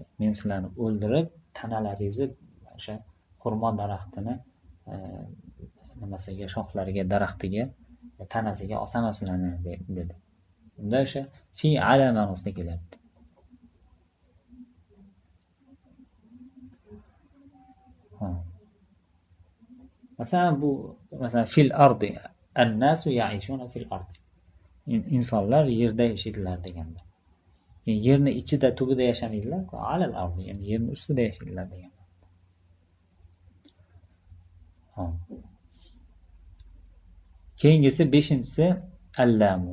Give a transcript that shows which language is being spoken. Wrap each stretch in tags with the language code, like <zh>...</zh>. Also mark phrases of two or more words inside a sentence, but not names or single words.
<uz>Men sizlarni o'ldirib tanalaringizni o'sha xurmo daraxtini nimasiga, shoxlariga, daraxtiga, tanasiga osaman sizlarni dedi. Unda o'sha fi ala ma'nosida kelyapti.</uz> <ar>Masalan في الأرض الناس يعيشون في الأرض.</ar> <uz>Insonlar yerda yashaydilar deganda. Yani yerni ichida, tubida yashamaydilar,</uz> <ar>على الأرض,</ar> <uz>ya'ni yerni ustida yashaydilar degan. Keyingisi 5-inchisi al-lamu.</uz>